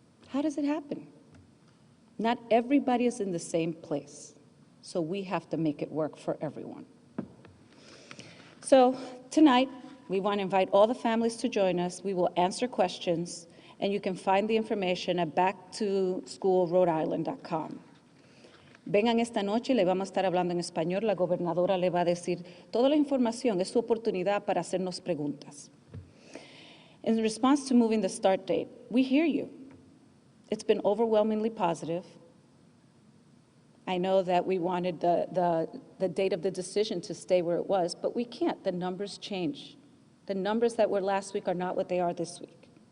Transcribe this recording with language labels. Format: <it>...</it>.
<en>How does it happen? Not everybody is in the same place, so we have to make it work for everyone. So tonight, we want to invite all the families to join us. We will answer questions, and you can find the information at backtoschoolrhodeisland.com.</en> <es>Vengan esta noche y le vamos a estar hablando en español. La gobernadora le va a decir toda la información. Es su oportunidad para hacernos preguntas.</es> <en>In response to moving the start date, we hear you. It's been overwhelmingly positive. I know that we wanted the date of the decision to stay where it was, but we can't. The numbers change. The numbers that were last week are not what they are this week.</en>